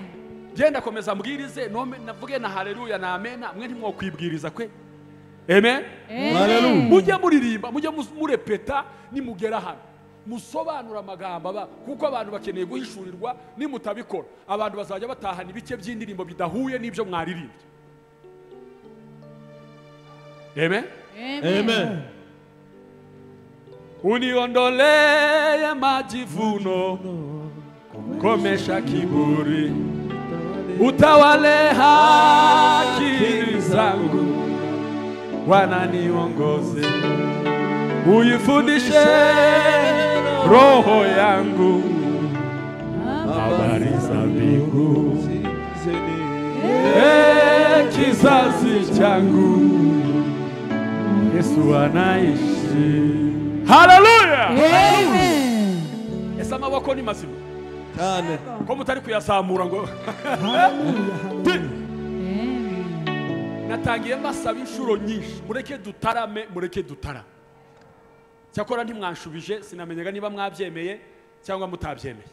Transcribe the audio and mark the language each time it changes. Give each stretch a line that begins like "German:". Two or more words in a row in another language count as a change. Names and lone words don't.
Kinyarwanda: Genda komeza mbwirize, nome navuge na haleluya na amen, mwe ntimwokwibwiriza kwe. Amen, Haleluya. Mujye muririmba, mujye murepeta, nimugera hano musobanura amagambo kuko abantu bakeneye guhishurirwa. Nimutabikora abantu bazajya batahana ibice by'indirimbo bidahuye n'ibyo mwaririmbye. Amen, Amen.
Swahili: Uniondolee majivuno, komesha kiburi, utawale akili zangu, Bwana niongoze, uifundishe roho yangu habari za mbingu, kizazi changu Yesu anaishi. Haleluya! Amen.
Kinyarwanda: Ese amaboko ni mazima cyane ko mutari kuyazamura ngo natangiye mbasaba inshuro nyinshi, mureke dutarame, mureke dutara. Cyakora ntimwanshubije, sinamenyaga niba mwabyemeye cyangwa mutabyemeye.